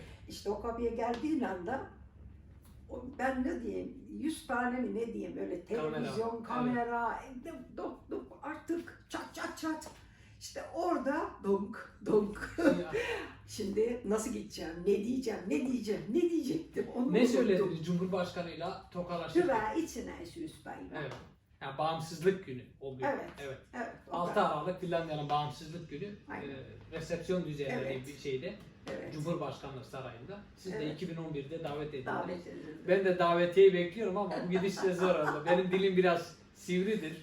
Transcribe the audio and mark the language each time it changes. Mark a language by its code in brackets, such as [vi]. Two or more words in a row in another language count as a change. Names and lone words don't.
[tr] İşte o kapıya geldiğin anda ben ne diyeyim, 100 tane mi ne diyeyim, böyle televizyon, kamera, artık çat. İşte orada donk. Şimdi nasıl gideceğim, ne diyecektim onu Ne unuttum. söylediniz Cumhurbaşkanıyla tokalaşırken? [fi] Hyvää itsenäisyyspäivää. [tr] Evet. Yani bağımsızlık günü o gün. Evet. Evet. Evet. 6 Aralık Finlandiya'nın bağımsızlık günü. Aynen. Resepsiyon düzenlediği Evet. bir şeyde. Evet. Cumhurbaşkanlığı Sarayı'nda. Siz de Evet. 2011'de davet edildiniz. Davet edildi. Ben de davetiyeyi bekliyorum ama bu gidişle zor oldu. Benim dilim biraz sivridir.